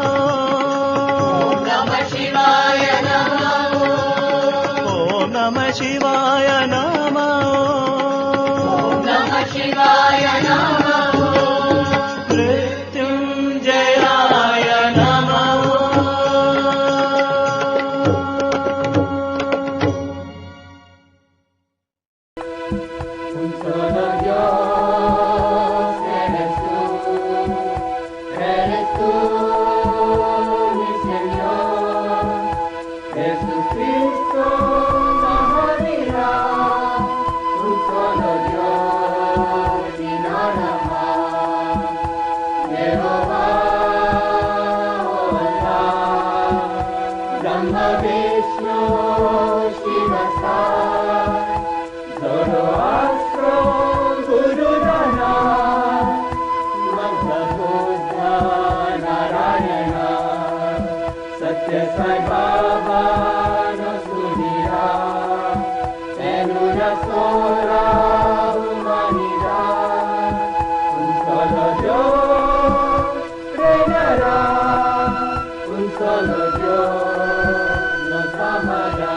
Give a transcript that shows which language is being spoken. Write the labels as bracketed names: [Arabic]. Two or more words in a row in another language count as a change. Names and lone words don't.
[Sanskrit] नमः शिवाय नमः ॐ नमः शिवाय नमः नमः शिवाय नमः मृत्युञ्जयाय नमः [Spanish] Un solo Dios eres tú, mi Señor, Jesucristo, Mahavira, un solo Dios y nada más, Jehová, Allah, Brahma, Vishnu, Shiva, Sai, Zoroastro, Guru Nanak, Mantra Buddha, Narayana, Satya Sai Baba nos unirá en una sola humanidad. Un solo Dios reinará, un solo Dios nos amará.